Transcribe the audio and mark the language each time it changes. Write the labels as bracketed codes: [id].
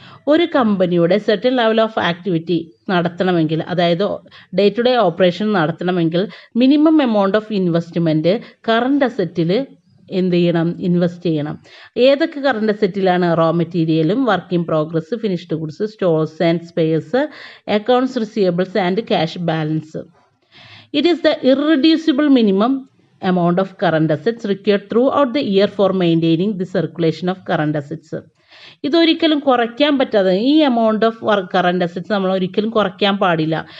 [ml] ഒരു കമ്പനിയുടെ certain level of activity നടത്തണമെങ്കിൽ, അതായത് ഡേ ടു ഡേ ഓപ്പറേഷൻ നടത്തണമെങ്കിൽ minimum amount of investment current അസറ്റിൽ എന്ത് ചെയ്യണം, ഇൻവെസ്റ്റ് ചെയ്യണം. ഏതൊക്കെ കറണ്ട് അസറ്റിലാണ്? റോ മെറ്റീരിയലും, work in progress, finished goods, stores and spares, accounts receivables and cash balance. [en] It is the irreducible minimum amount of current assets required throughout the year for maintaining the circulation of current assets. [ml] ഇതൊരിക്കലും കുറയ്ക്കാൻ പറ്റാതെ, ഈ amount of current assets നമ്മൾ ഒരിക്കലും കുറയ്ക്കാൻ പാടില്ല.